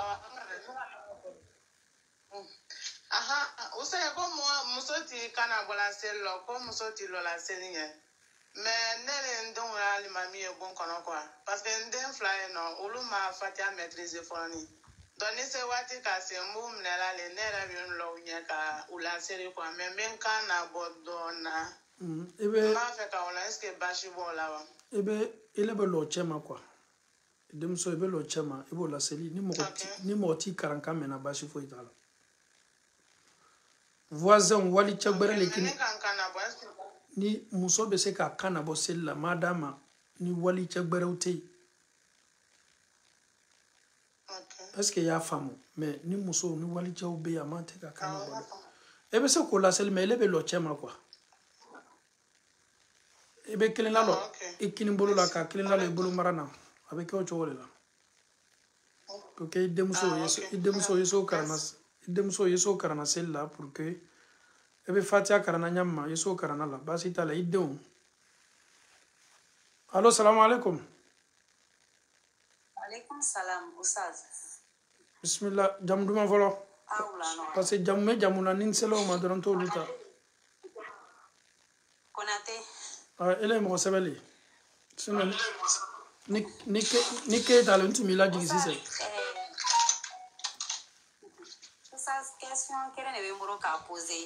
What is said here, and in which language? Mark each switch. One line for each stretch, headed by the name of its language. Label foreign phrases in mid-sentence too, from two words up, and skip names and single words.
Bambara: O sɛ ko muso ti kana bɔla seli la ko muso ti lɔla seli ɲɛ mais ne ni n denw y'a limami ye bon kɔnɔ quoi parce que n den fila ye nɔ olu ma fatiya maîtriser fɔlɔ ni donc ni se waati ka se n b'u minɛla le ne yɛrɛ bɛ n lɔ u ɲɛ ka u laseli quoi mais n bɛ n kan na bɔ dɔɔnin na n b'a fɛ ka o la
French: est ce que
Bambara: baasi b'o la wa. ele bɛ lɔ cɛ ma quoi. Denmuso i bɛ lɔ cɛ ma i b'o laseli ni mɔgɔ t'i karan kan mɛnna baasi foyi t'a la. Voisin wali cɛ gbɛrɛ le kini ni muso bɛ se k'a kan na bɔ seli la maa d'a ma ni wali cɛ gbɛrɛw tɛ yen.
French: Est ce que
Bambara: i y'a faamu mais ni muso ni wali cɛw bɛ yen a man tɛ ka kan na bɔ dɛ. E bɛ se k'o laseli mais ele bɛ lɔ cɛ ma quoi. I bɛ kelen la lɔ i kini bolo la ka kelen la lɔ i bolo mara na. A bɛ kɛ o cogo de la
French: pour que
Bambara: i denmuso ye so karana seli la
French: pour que
Bambara: i bɛ fatiya karana ɲami ma i so karana la baasi t'a la i denw.
Arabic: Allo salamu alaikum. Alaikum salam Ustaz.
Bambara: Bismillah jamu duman fɔlɔ
French: parce que
Bambara: jamu bɛ jamu na ni n sela o ma dɔrɔn t'olu ta. Konate. Ele ye mɔgɔ sɛbɛli sinon ni ke t'a la n tun b'i lajigi sisan. Question kelen de bɛ n bolo k'a poser.